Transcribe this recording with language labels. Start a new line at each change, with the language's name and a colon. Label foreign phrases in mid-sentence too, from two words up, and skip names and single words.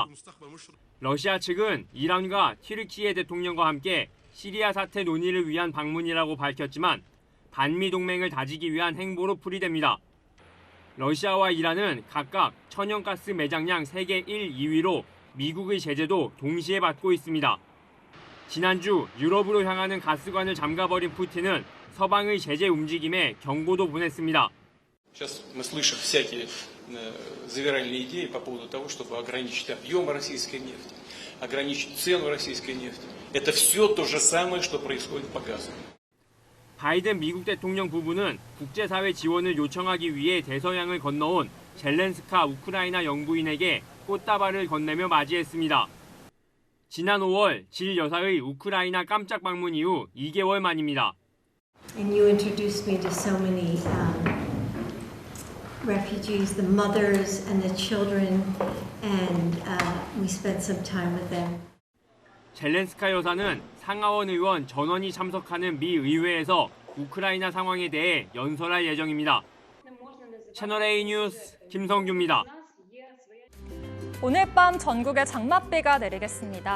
Korean: 러시아 측은 이란과 튀르키예 대통령과 함께 시리아 사태 논의를 위한 방문이라고 밝혔지만 반미 동맹을 다지기 위한 행보로 풀이됩니다. 러시아와 이란은 각각 천연가스 매장량 세계 1, 2위로 미국의 제재도 동시에 받고 있습니다. 지난주 유럽으로 향하는 가스관을 잠가버린 푸틴은 서방의 제재 움직임에 경고도 보냈습니다.
Russian: Сейчас мы слышим всякие завиральные идеи по поводу того, чтобы ограничить объем российской нефти, ограничить цену российской нефти. Это все то же самое, что происходит по газу.
Korean: 바이든 미국 대통령 부부는 국제사회 지원을 요청하기 위해 대서양을 건너온 젤렌스카 우크라이나 영부인에게 꽃다발을 건네며 맞이했습니다. 지난 5월 질 여사의 우크라이나 깜짝 방문 이후 2개월 만입니다.
English: And you introduced me to so many refugees, the mothers and the children, and we spent some time with them.
Korean: 젤렌스카 여사는 상하원 의원 전원이 참석하는 미 의회에서 우크라이나 상황에 대해 연설할 예정입니다. 채널A 뉴스 김성규입니다. 오늘 밤 전국에 장맛비가 내리겠습니다.